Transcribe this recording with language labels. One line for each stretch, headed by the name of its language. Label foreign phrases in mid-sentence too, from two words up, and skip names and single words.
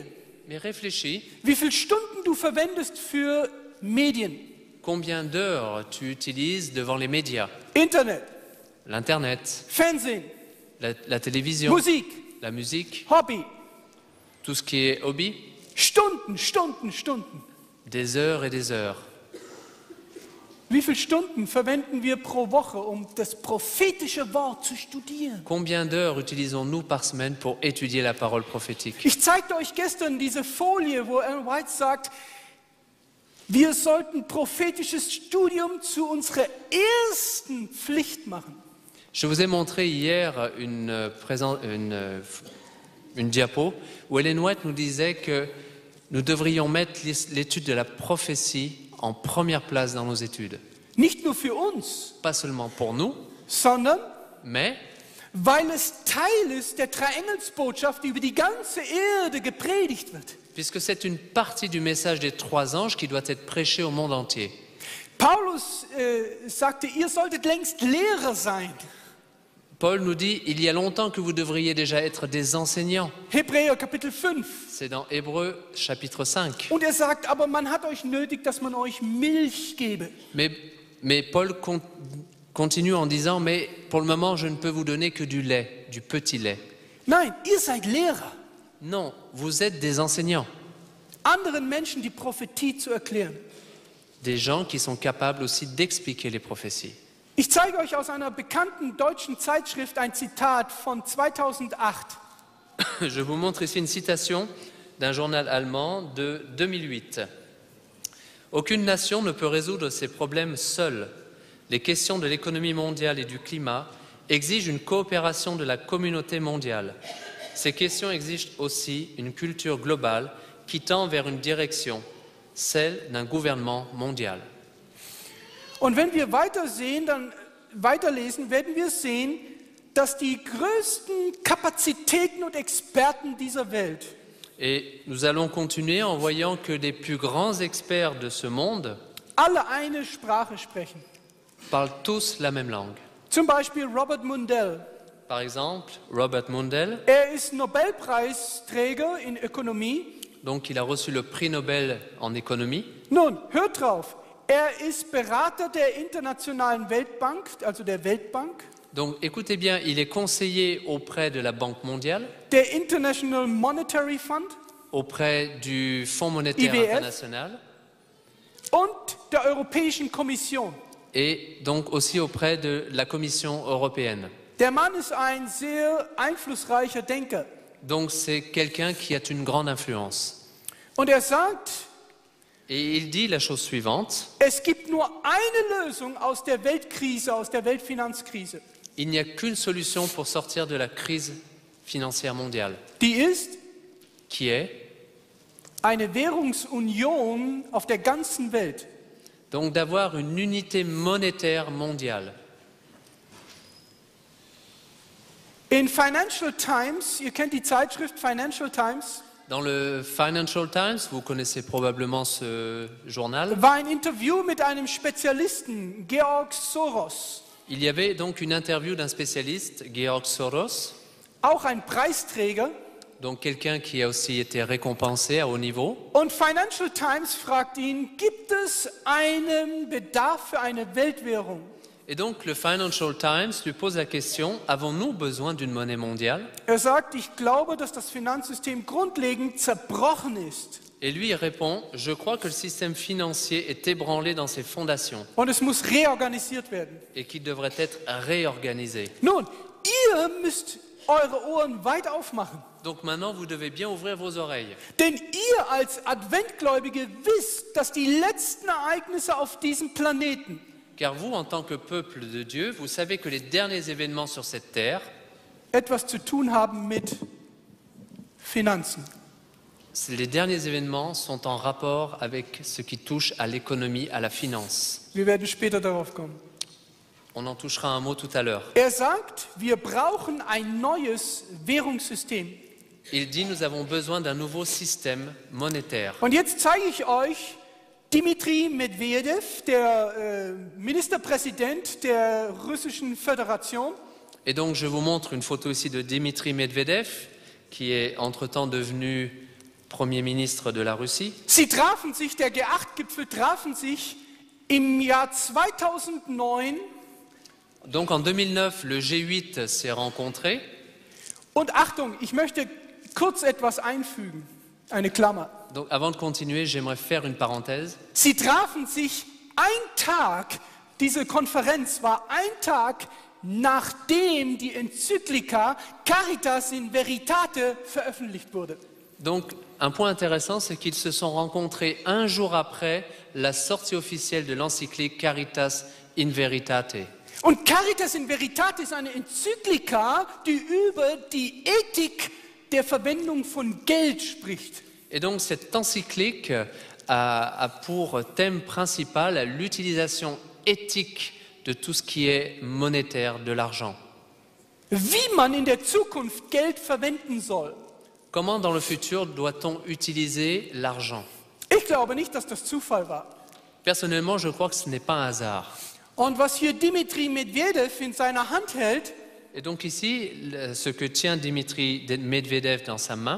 French: Mais réfléchis,
German: wie viele Stunden du verwendest für Medien,
French: combien d'heures tu utilises devant les médias,
German: Internet,
French: l'Internet,
German: Fernsehen,
French: la télévision,
German: Musik,
French: la musique,
German: Hobby.
French: tout ce qui est hobby,
German: Stunden, Stunden, Stunden.
French: des heures et des heures.
German: Wie viele Stunden verwenden wir pro Woche, um das prophetische Wort zu studieren?
French: Combien d'heures utilisons-nous par semaine pour étudier la parole prophétique?
German: Ich zeigte euch gestern diese Folie, wo Ellen White sagt, wir sollten prophetisches Studium zu unserer ersten Pflicht machen.
French: Je vous ai montré hier une diapo où Ellen White nous disait que nous devrions mettre l'étude de la prophétie en première place dans nos études.
German: Nicht nur für uns,
French: Pas seulement pour nous,
German: sondern
French: mais
German: weil es Teil ist der Dreieingelsbotschaft, die über die ganze Erde gepredigt wird.
French: puisque c'est une partie du message des trois anges qui doit être prêché au monde entier.
German: Paulus sagte, ihr solltet längst Lehrer sein.
French: Paul nous dit, il y a longtemps que vous devriez déjà être des enseignants.
German: Hebräer Kapitel 5.
French: C'est dans Hébreux chapitre 5.
German: Und er sagt, aber man hat euch nötig, dass man euch Milch gebe.
French: Mais Paul continue en disant, mais pour le moment, je ne peux vous donner que du lait, du petit lait.
German: Nein, ihr seid Lehrer,
French: Non, vous êtes des enseignants,
German: anderen Menschen die Prophetie zu erklären.
French: des gens qui sont capables aussi d'expliquer les prophéties.
German: Ich zeige euch aus einer bekannten deutschen Zeitschrift ein Zitat von 2008.
French: Je vous montre ici une citation d'un journal allemand de 2008. Aucune nation ne peut résoudre ses problèmes seule. Les questions de l'économie mondiale et du climat exigent une coopération de la communauté mondiale. Ces questions exigent aussi une culture globale qui tend vers une direction, celle d'un gouvernement mondial.
German: Und wenn wir weiterlesen, werden wir sehen, dass die größten Kapazitäten und Experten dieser Welt
French: Et nous allons continuer en voyant que les plus grands experts de ce monde
German: alle eine Sprache sprechen.
French: parlent tous la même langue.
German: Zum Beispiel Robert Mundell.
French: Par exemple, Robert Mundell,
German: Er ist Nobelpreisträger in Ökonomie.
French: donc il a reçu le prix Nobel en économie.
German: Nun, hört drauf. Er ist Berater der Internationalen Weltbank, also der Weltbank,
French: Donc écoutez bien, il est conseiller auprès de la Banque mondiale,
German: der International Monetary Fund
French: auprès du Fonds monétaire
German: IWF.
French: international
German: und der Europäischen Kommission.
French: et donc aussi auprès de la Commission européenne.
German: Der Mann ist ein sehr einflussreicher Denker.
French: Donc c'est quelqu'un qui a une grande influence.
German: Und er sagt,
French: Et il dit la chose suivante,
German: es gibt nur eine Lösung aus der Weltkrise, aus der Weltfinanzkrise.
French: il n'y a qu'une solution pour sortir de la crise financière mondiale,
German: Die ist
French: qui est
German: eine Währungsunion auf der ganzen Welt.
French: donc d'avoir une unité monétaire mondiale.
German: In Financial Times, ihr kennt die Zeitschrift Financial Times,
French: Dans le Financial Times, vous connaissez probablement ce journal,
German: war ein Interview mit einem Spezialisten, Georg Soros,
French: il y avait donc une interview d'un spécialiste, Georg Soros,
German: auch ein Preisträger,
French: Donc quelqu'un qui a aussi été récompensé à haut niveau.
German: Und Financial Times fragt ihn, gibt es einen Bedarf für eine Weltwährung?
French: Et donc le Financial Times lui pose la question, avons-nous besoin d'une monnaie mondiale?
German: Er sagt, ich glaube, dass das Finanzsystem grundlegend zerbrochen ist.
French: Et lui il répond, je crois que le système financier est ébranlé dans ses fondations
German: Und es muss reorganisiert werden.
French: et qu'il devrait être réorganisé.
German: Nun, ihr müsst eure Ohren weit aufmachen.
French: Donc maintenant vous devez bien ouvrir vos oreilles.
German: Denn ihr als Adventgläubige wisst, dass die letzten Ereignisse auf diesem Planeten
French: Car vous, en tant que peuple de Dieu, vous savez que les derniers événements sur cette terre,
German: etwas zu tun haben mit Finanzen.
French: les derniers événements sont en rapport avec ce qui touche à l'économie, à la finance.
German: Wir werden später darauf kommen.
French: On en touchera un mot tout à l'heure.
German: Er sagt, wir brauchen ein neues Währungssystem.
French: Il dit, nous avons besoin d'un nouveau système monétaire.
German: Und jetzt zeige ich euch Dmitri Medvedev, der Ministerpräsident der Russischen Föderation.
French: Et donc, je vous montre une photo ici de Dmitri Medvedev, qui est entre-temps devenu Premier ministre de la Russie.
German: Sie trafen sich, der G8-Gipfel trafen sich im Jahr 2009.
French: Donc, en 2009, le G8 s'est rencontré.
German: Und Achtung, ich möchte kurz etwas einfügen, eine Klammer.
French: Donc, avant de continuer, j'aimerais faire une parenthèse.
German: Sie trafen sich ein Tag, diese Konferenz war ein Tag, nachdem die Enzyklika Caritas in Veritate veröffentlicht wurde.
French: Donc, un point intéressant, c'est qu'ils se sont rencontrés un jour après la sortie officielle de l'encyclique Caritas in Veritate.
German: Und Caritas in Veritate ist eine Enzyklika, die über die Ethik der Verwendung von Geld spricht.
French: Et donc cette encyclique a pour thème principal l'utilisation éthique de tout ce qui est monétaire, de l'argent.
German: Wie man in der Zukunft Geld verwenden soll.
French: Comment dans le futur doit-on utiliser l'argent?
German: Ich glaube nicht, dass das Zufall war.
French: Personnellement, je crois que ce n'est pas un hasard.
German: Und was hier Dmitri Medvedev in seiner Hand hält,
French: Et donc ici, ce que tient Dmitri Medvedev dans sa main,